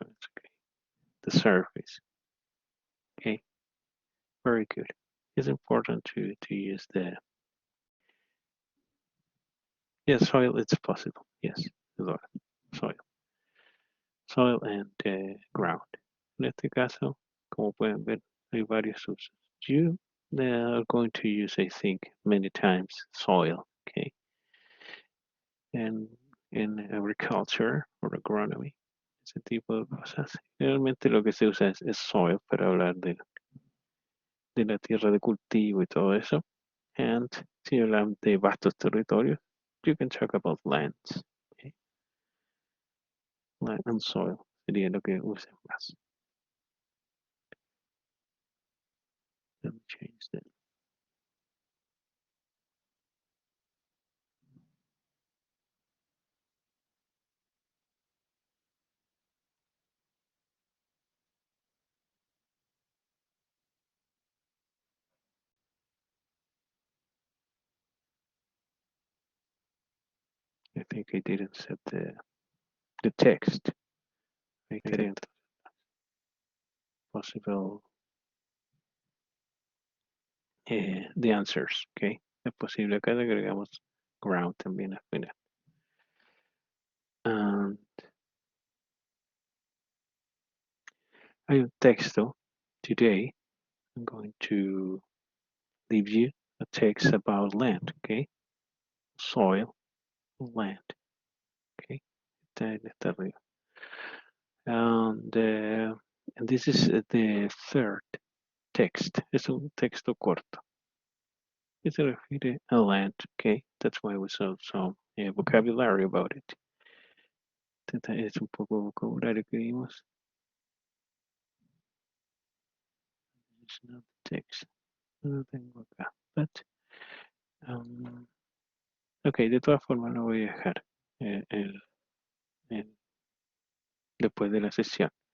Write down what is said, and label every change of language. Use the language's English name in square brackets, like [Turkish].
[English] Okay, the surface. Okay, very good. It's important to use the yes, soil. It's possible. Yes, soil, soil and ground. [Spanish] En este caso, como pueden ver, hay varios usos. [English] You are going to use, I think, many times soil. Okay, and in agriculture or agronomy, [Spanish] ese tipo de cosas. Realmente lo que se usa es soil para hablar de la tierra de cultivo y todo eso. And si hablan de vastos territorios, [English] you can talk about lands. [Spanish] Okay? [English] Land and soil [Spanish] sería lo que usen más. [English] Let me change that. I think I didn't set the text. I didn't possible the answers, okay? [Spanish] Es posible acá le agregamos ground también al final. And hay un texto. [English] Today I'm going to leave you a text about land, okay? [Spanish] Soil, land, okay? Está arriba. [English] And this is the third text. [Spanish] Es un texto corto. Que se refiere a land, okay? [English] That's why we saw some vocabulary about it. [Spanish] Es un poco vocabulario que vimos. [English] It's not text. [Spanish] No lo tengo acá. [English] But, ok, [Spanish] de todas formas lo voy a dejar el- después de la sesión.